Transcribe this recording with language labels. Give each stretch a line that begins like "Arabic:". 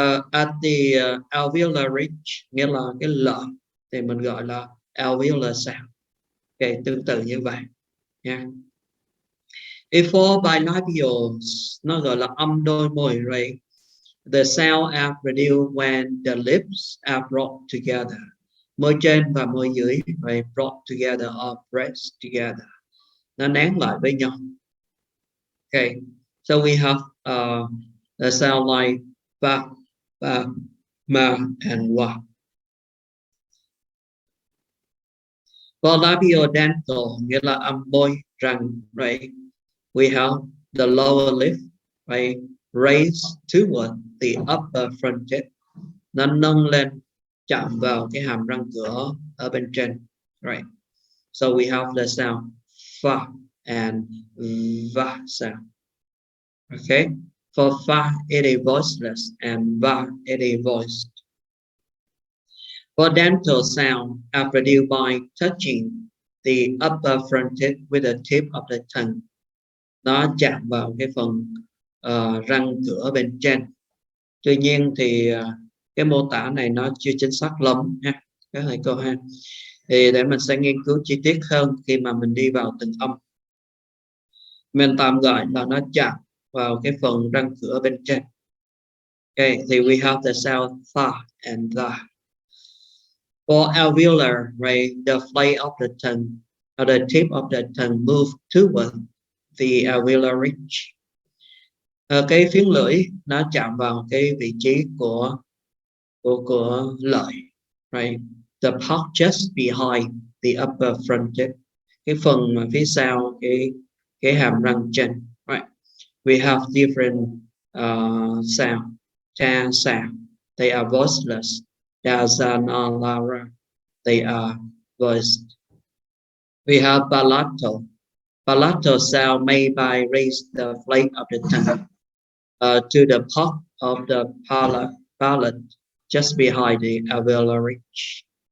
English: At the alveolar ridge,
Vietnamese: nghĩa là cái lợ, thì mình gọi là alveolar sound. Okay, tương tự như vậy nha.
English: For bilabials,
Vietnamese: nó gọi là âm đôi môi, right?
English: The sound are produced when the lips are brought together.
Vietnamese: Môi trên và môi dưới,
English: right, brought together or pressed together.
Vietnamese: Nó nén lại với nhau.
English: Okay, so we have the sound like ba, ma, and wa. For labiodental,
Vietnamese: nghĩa là âm môi răng, right?
English: We have the lower lip, right, raised toward the upper front teeth.
Vietnamese: Nó nâng lên chạm vào cái hàm răng cửa ở bên trên, right?
English: So we have the sound fa and va sound. Okay, for fa it is voiceless and va it is voiced. For dental sound are produced by touching the upper front teeth with the tip of the tongue.
Vietnamese: Nó chạm vào cái phần răng cửa bên trên. Tuy nhiên thì cái mô tả này nó chưa chính xác lắm ha các thầy cô ha. Thì để mình sẽ nghiên cứu chi tiết hơn khi mà mình đi vào từng âm. Mình tạm gọi là nó chạm vào cái phần răng cửa bên trên.
English: Okay, thì we have the sound fa and the. For alveolar, right, the flake of the tongue or the tip of the tongue move toward the alveolar ridge.
Vietnamese: Cái phiến lưỡi nó chạm vào cái vị trí của lợi, right?
English: The part just behind the upper front teeth,
Vietnamese: cái phần mà phía sau cái hàm răng trên,
English: right? We have different sound. Ta sound, they are voiceless. Da za na la ra, they are voiced. We have palatal. Palatal sound made by raise the flake of the tongue to the part of the palate just behind the alveolar ridge.